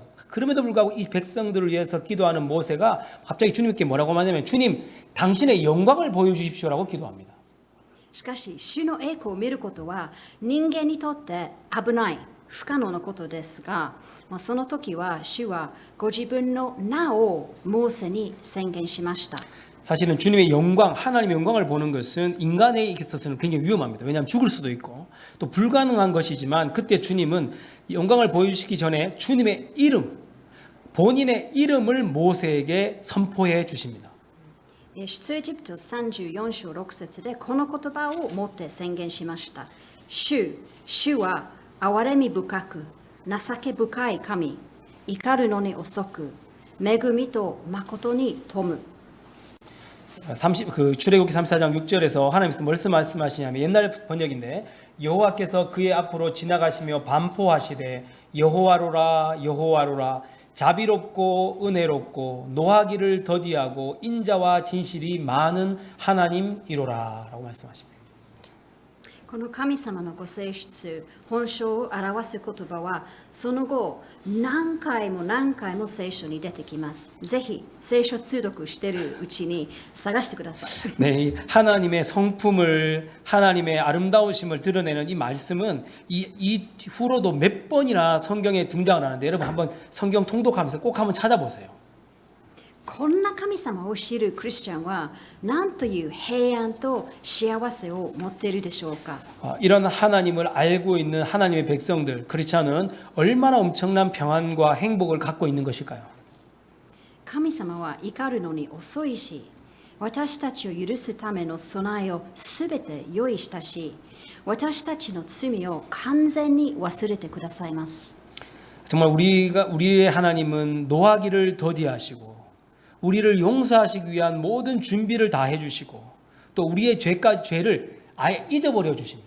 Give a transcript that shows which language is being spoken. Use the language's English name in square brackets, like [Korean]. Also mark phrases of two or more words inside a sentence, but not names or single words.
[Korean] 그럼에도 불구하고 이 백성들을 위해서 기도하는 모세가 갑자기 주님께 뭐라고 하냐면 주님 당신의 영광을 보여주십시오라고 기도합니다. [Japanese] しかし主の栄光を見ることは人間にとって危ない不可能なことですが、その時は主はご自分の名をモーセに宣言しました。 [Korean] 사실은 주님의 영광, 하나님의 영광을 보는 것은 인간에 있어서는 굉장히 위험합니다. 왜냐하면 죽을 수도 있고 또 불가능한 것이지만 그때 주님은 영광을 보여주시기 전에 주님의 이름, 본인의 이름을 모세에게 선포해 주십니다. [Japanese] 出エジプト34章6節でこの言葉を持って宣言しました。主は憐れみ深く、情け深い神、怒るのに遅く、恵みと誠に富む。 [Korean] 출애굽기 34장 6절에서 하나님께서 무슨 말씀하시냐면 옛날 번역인데 여호와께서 그의 앞으로 지나가시며 반포하시되 여호와로라 여호와로라 자비롭고 은혜롭고 노하기를 더디하고 인자와 진실이 많은 하나님이로라 라고 말씀하십니다. [Japanese] この神様のご性質、本性を表す言葉は、その後、何回も何回も聖書に出てきます。ぜひ、聖書通読しているうちに探してください。 [Korean] 네, 하나님의 성품을, 하나님의 아름다우심을 드러내는 이 말씀은 이 후로도 몇 번이나 성경에 등장을 하는데 여러분 한번 성경 통독하면서 꼭 한번 찾아보세요. [Japanese] こんな神様を知るクリスチャンは何という平安と幸せを持っているでしょうか。 [Korean] 이런 하나님을 알고 있는 하나님의 백성들, 크리스찬은 얼마나 엄청난 평안과 행복을 갖고 있는 것일까요? [Japanese] 神様は怒るのに遅いし、私たちを許すための備えをすべて用意したし、私たちの罪を完全に忘れてくださいます。 [Korean] 정말 우리의 하나님은 노하기를 더디하시고 우리를 용서하시기 위한 모든 준비를 다 해주시고 또 우리의 죄를 아예 잊어버려 주십니다.